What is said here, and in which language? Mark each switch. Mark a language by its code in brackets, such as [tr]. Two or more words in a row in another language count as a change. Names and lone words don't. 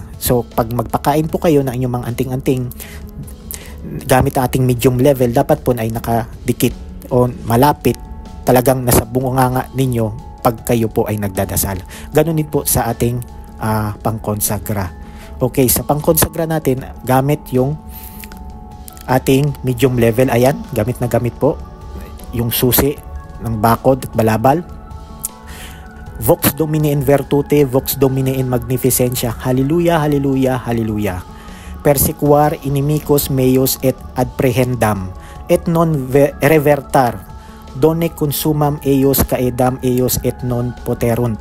[tl] So pag magpakain po kayo ng inyong mga anting-anting gamit ang ating [en] medium level, [tl] dapat po ay nakadikit o malapit talagang nasa bunganga ninyo pag kayo po ay nagdadasal. Ganun din po sa ating pangkonsagra. Okay, sa pangkonsagra natin, gamit yung ating [en] medium level. [tl] Ayan, gamit na gamit po yung susi ng bakod at balabal. [la] Vox Domini in virtute, Vox Domini in magnificentia. Hallelujah, hallelujah, hallelujah. Persecuar inimicos meos et adprehendam, et non revertar. Donne consumam eios caedam eios et non poterunt.